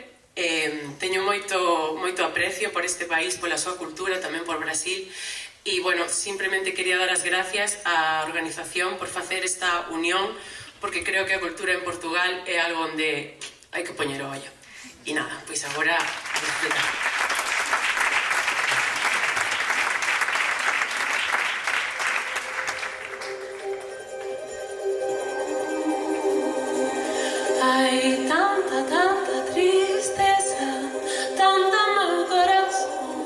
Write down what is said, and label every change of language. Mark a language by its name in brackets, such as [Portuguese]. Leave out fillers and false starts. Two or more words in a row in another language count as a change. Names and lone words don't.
[Galician] Teño moito aprecio por este país, pola súa cultura, tamén por Brasil. E, bueno, simplemente quería dar as gracias á organización por facer esta unión, porque creo que a cultura en Portugal é algo onde hai que poñer o ollo. E nada, pois agora a disfrutar. [Spanish] Hay tanta tristeza, [Galician] tanto no corazón.